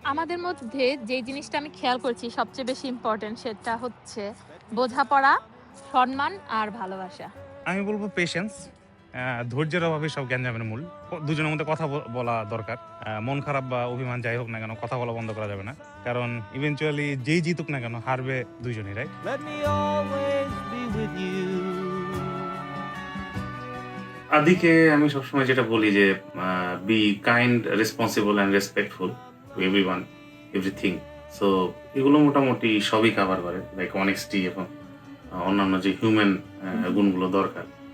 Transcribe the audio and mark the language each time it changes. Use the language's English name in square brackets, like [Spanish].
[Bangla] আমাদের মধ্যে যে জিনিসটা আমি খেয়াল করছি সবচেয়ে বেশি ইম্পর্টেন্ট, সেটা হচ্ছে বোঝাপড়া, সম্মান আর ভালোবাসা। আমি বলবো পেশেন্স, ধৈর্যের অভাবে সব জ্ঞানজামের মূল। দুজনের মধ্যে কথা বলা দরকার। মন খারাপ বা অভিমান যাই হোক না কেন, কথা বলা বন্ধ করা যাবে না, কারণ ইভেনচুয়ালি যেই জিতুক না কেন হারবে দুইজনই, right? [English] let me always be with you. [Bangla] আদিকে আমি সবসময় যেটা বলি যে [English] Be kind, responsible and respectful to everyone, everything. [Bangla] So এগুলো মোটামুটি সবই কাভার করে, লাইক অনেস্টি এবং অন্যান্য যে হিউম্যান গুণগুলো দরকার।